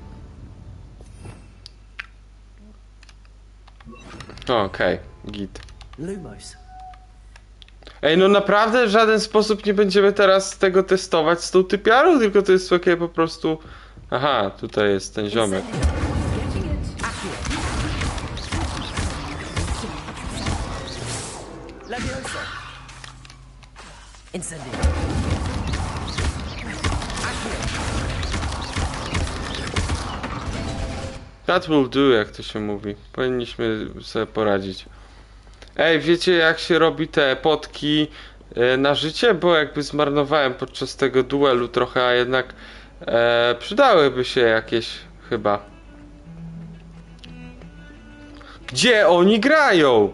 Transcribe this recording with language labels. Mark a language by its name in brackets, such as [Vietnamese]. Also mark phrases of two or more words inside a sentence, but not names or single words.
[Polish] Okej, git. Lumos. Ej, no naprawdę w żaden sposób nie będziemy teraz tego testować z tą typiarą, tylko to jest takie po prostu... Aha, tutaj jest ten ziomek. Levioso. Incendio. [English] That will do, [Polish] jak to się mówi. Powinniśmy sobie poradzić. Ej, wiecie jak się robi te potki na życie? Bo jakby zmarnowałem podczas tego duelu trochę, a jednak przydałyby się jakieś chyba. Gdzie oni grają?